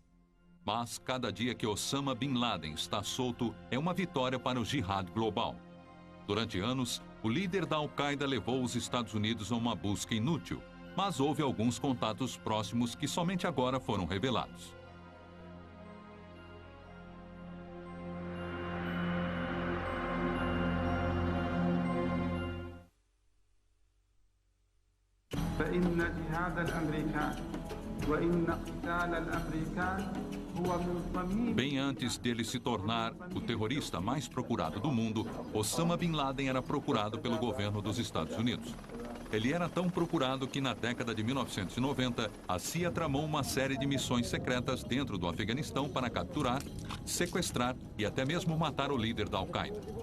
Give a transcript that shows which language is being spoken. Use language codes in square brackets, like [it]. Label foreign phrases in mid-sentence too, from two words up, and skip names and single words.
[pt] Mas cada dia que Osama Bin Laden está solto é uma vitória para o jihad global. Durante anos, o líder da Al-Qaeda levou os Estados Unidos a uma busca inútil, mas houve alguns contatos próximos que somente agora foram revelados. [ar] فإن جهاد الأمريكان وإن قتال الأمريكان هو من ضمن. [pt] Bem antes dele se tornar o terrorista mais procurado do mundo, Osama Bin Laden era procurado pelo governo dos Estados Unidos. Ele era tão procurado que na década de 1990, a CIA tramou uma série de missões secretas dentro do Afeganistão para capturar, sequestrar e até mesmo matar o líder da Al-Qaeda.